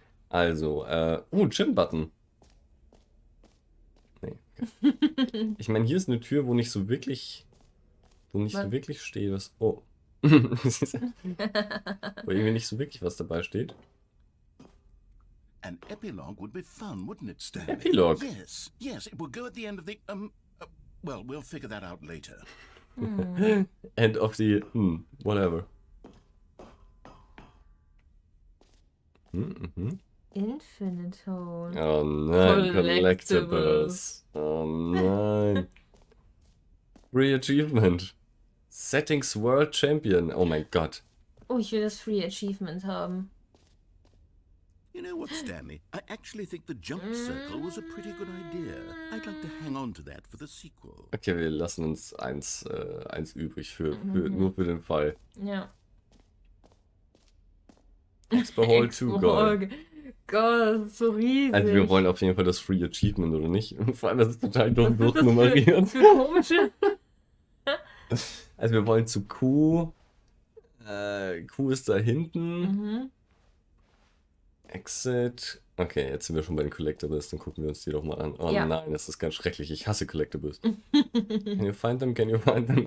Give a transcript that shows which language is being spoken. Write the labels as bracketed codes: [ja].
[de] Also, Gym-Button. Nee. Okay. Ich meine, hier ist eine Tür, wo nicht so wirklich steht, was. Oh. Wo irgendwie nicht so wirklich was dabei steht. [en] An epilogue would be fun, wouldn't it, Stanley? Epilogue? Yes, yes, it would go at the end of the, well, we'll figure that out later. End of the. Whatever. Infinite Hole. [de] Oh nein, [en] Collectibles. Collectibles. [de] Oh nein. [en] Free Achievement. Settings World Champion. [de] Oh mein Gott. Oh, ich will das Free Achievement haben. [en] You know what, Stanley? I actually think the jump circle was a pretty good idea. I'd like to hang on to that for the sequel. [de] Okay, wir lassen uns eins übrig nur für den Fall. Ja. [en] Expo Hall 2 Gold. [de] Gott, das ist so riesig. Also wir wollen auf jeden Fall das Free Achievement, oder nicht? Und vor allem, das ist total dumm durchnummeriert. Für komische. Also wir wollen zu Q. Q ist da hinten. Exit. Okay, jetzt sind wir schon bei den Collectibles, dann gucken wir uns die doch mal an. Oh Ja. nein, das ist ganz schrecklich. Ich hasse Collectibles. [en] Can you find them? Can you find them?